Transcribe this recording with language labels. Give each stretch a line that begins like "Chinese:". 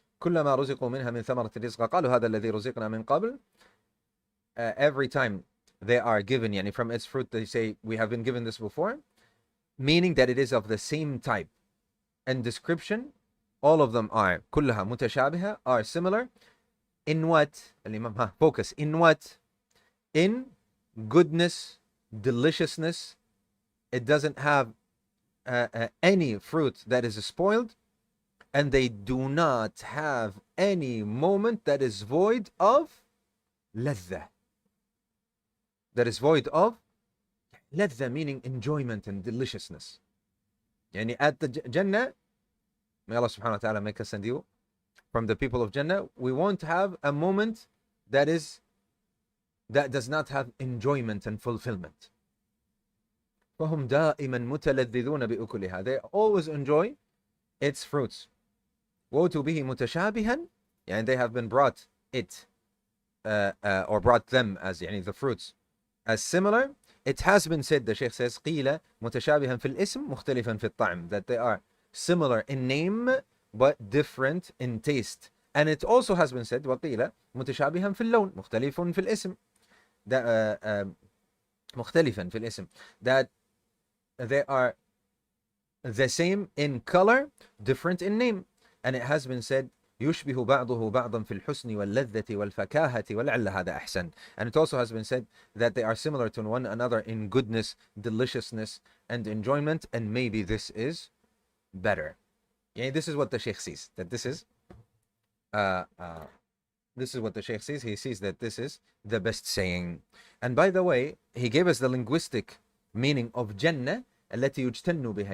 Arabic: كلما رزقوا منها من ثمرة الرزق قالوا هذا الذي رزقنا من قبل.
English: Every time they are given, yani from its fruit, they say, we have been given this before, meaning that it is of the same type and description. All of them are
Arabic: كلها متشابهة,
English: are similar. In what? Focus. In what? In goodness, deliciousness. It doesn't have any fruit that is spoiled, and they do not have any moment that is void of ladha. That is void of ladha, meaning enjoyment and deliciousness. Yani at the Jannah, may Allah subhanahu wa ta'ala make us and you from the people of Jannah, we won't have a moment that does not have enjoyment and fulfillment.
Arabic: فهم دائما متلذذون بأكلها.
English: They always enjoy its fruits.
Arabic: وَأُتُوا بِهِ مُتَشَابِهًا,
English: and they have been brought it or brought them as يعني the fruits as similar. It has been said, the Shaykh says,
Arabic: قِيلَ مُتَشَابِهًا فِي الْإِسْمِ مُخْتَلِفًا فِي الطَّعْمِ,
English: that they are similar in name but different in taste. And it also has been said,
Arabic: وَقِيلَ مُتَشَابِهًا فِي اللَّوْنِ مُخْتَلِفٌ فِي الْإِسْمِ,
English: مُخْتَلِفًا فِي الْإِسْمِ, that they are the same in color, different in name. And it has been said,
Arabic: يشبه بعضه بعضا في الحسن واللذة والفكاهة ولعل هذا أحسن.
English: And it also has been said that they are similar to one another in goodness, deliciousness, and enjoyment, and maybe this is better. Yeah, this is what the Shaykh sees, that this is what the Shaykh sees. He sees that this is the best saying. And by the way, he gave us the linguistic meaning of Jannah,
Arabic: التي يجتن بها.